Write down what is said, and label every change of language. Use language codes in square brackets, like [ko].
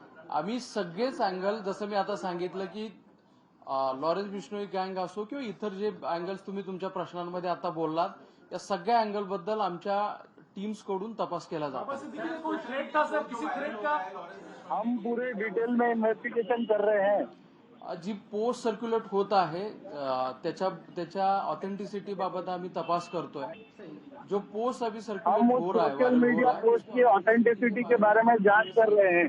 [mr] आम्ही सगळेच अँगल, जसं मी आता सांगितलं की लॉरेन्स बिश्नोई गँग असो किंवा इतर जे अँगल्स तुम्ही तुमच्या प्रश्नांमध्ये आता बोललात, या सगळ्या अँगल बद्दल आमच्या टीम्स कडून तपास केला जातो। [hi] कोई थ्रेट था सर, किसी थ्रेट का? हम पूरे डिटेल में इन्वेस्टिगेशन कर रहे हैं। [mr] जी पोस्ट सर्क्युलेट होत आहे त्याच्या ऑथेंटिसिटी बाबत आम्ही तपास करतोय। [hi] जो पोस्ट अभी सर्कुलेट हो रहा है, सोशल मीडिया पोस्ट की ऑथेंटिसिटी के बारे में जांच कर रहे हैं।